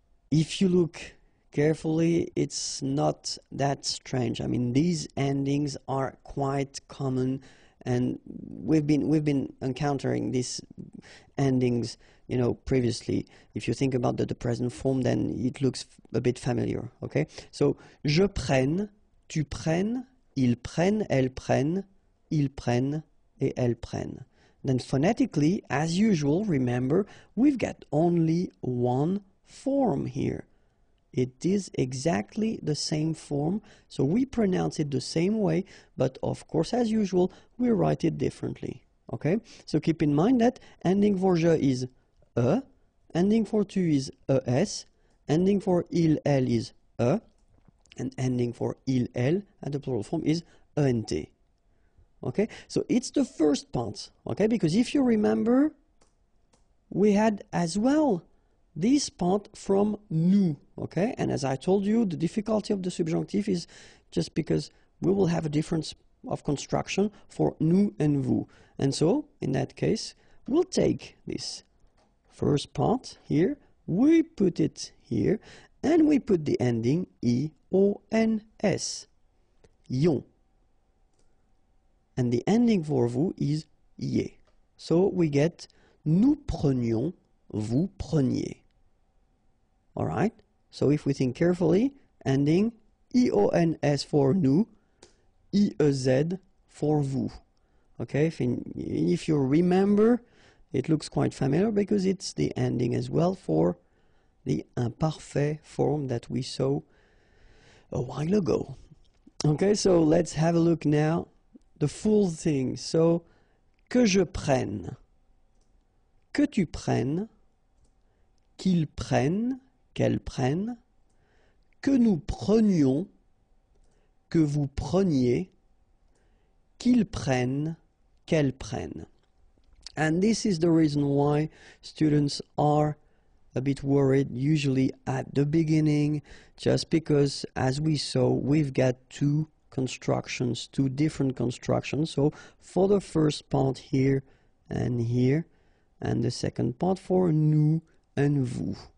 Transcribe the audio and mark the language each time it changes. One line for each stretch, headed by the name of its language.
English: If you look carefully, it's not that strange. I mean, these endings are quite common, and we've been encountering these endings, you know, previously. If you think about the present form, then it looks a bit familiar, okay?
French: So, je prenne, tu prennes, ils prennent, elles prennent, ils prennent, et elles prennent.
English: Then phonetically, as usual, remember, we've got only one form here. It is exactly the same form, so we pronounce it the same way, but of course, as usual, we write it differently, okay? So keep in mind that ending for je is ending for tu is es, ending for il, elle is and ending for il, elle at the plural form is ent. Okay, so it's the first part, okay, because if you remember, we had as well this part from nous, okay, and as I told you, the difficulty of the subjunctive is just because we will have a difference of construction for nous and vous, and so in that case, we'll take this first part here, we put it here, and we put the ending ions, ion. And the ending for vous is ie. So we get
French: nous prenions, vous preniez.
English: All right? So if we think carefully, ending ions for nous, iez for vous. Okay? If you remember, it looks quite familiar because it's the ending as well for the imparfait form that we saw a while ago. Okay, so let's have a look now. The full thing.
French: So, que je prenne, que tu prennes, qu'ils prennent, qu'elles prennent, que nous prenions, que vous preniez, qu'ils prennent, qu'elles prennent.
English: And this is the reason why students are a bit worried usually at the beginning, just because, as we saw, we've got two constructions, two different constructions. So for the first part here, and the second part for nous and vous.